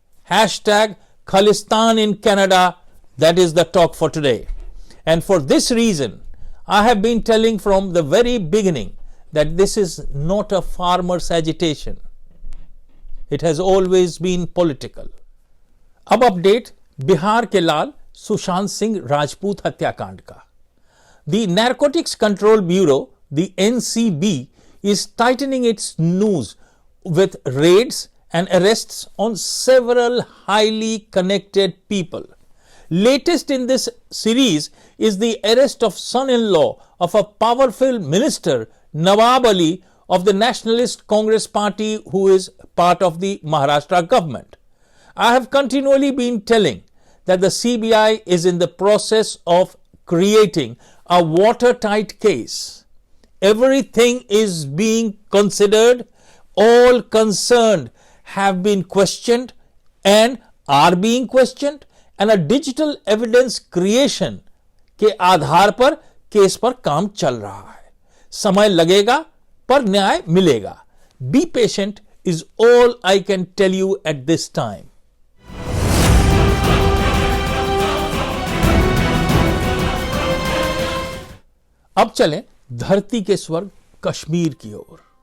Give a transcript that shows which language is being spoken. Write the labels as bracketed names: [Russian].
[English] Hashtag Khalistan in Canada, that is the talk for today. And for this reason, I have been telling from the very beginning that this is not a farmers' agitation. It has always been political. [Hindi] अब update Bihar के लाल सुशांत सिंह राजपूत हत्याकांड का। [English] The Narcotics Control Bureau, the NCB, is tightening its noose with raids and arrests on several highly connected people. Latest in this series is the arrest of son-in-law of a powerful minister, Nawab Ali, of the Nationalist Congress Party, who is part of the Maharashtra government. I have continually been telling that the CBI is in the process of creating a watertight case. Everything is being considered, all concerned have been questioned and are being questioned, and a digital evidence creation [Hindi] के आधार पर case पर काम चल रहा है। समय लगेगा पर न्याय मिलेगा। [English] Be patient is all I can tell you at this time. [Hindi] अब चलें धरती के स्वर्ग कश्मीर की ओर।